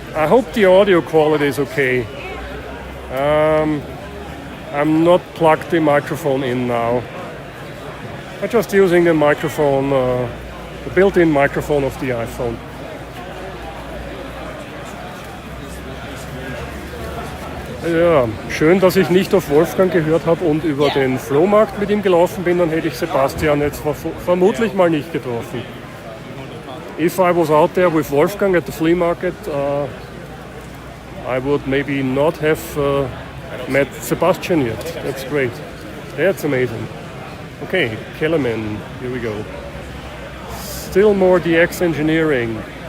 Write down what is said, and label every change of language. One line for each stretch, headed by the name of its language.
English: I hope the audio quality is okay. I'm not plugged the microphone in now. I'm just using the microphone, the built-in microphone of the iPhone.
German: Ja, schön, dass ich nicht auf Wolfgang gehört habe und über den Flohmarkt mit ihm gelaufen bin, dann hätte ich Sebastian jetzt vermutlich mal nicht getroffen.
English: If I was out there with Wolfgang at the flea market, I would maybe not have met Sebastian yet. That's great. That's amazing. Okay, Kellerman, here we go. Still more DX engineering.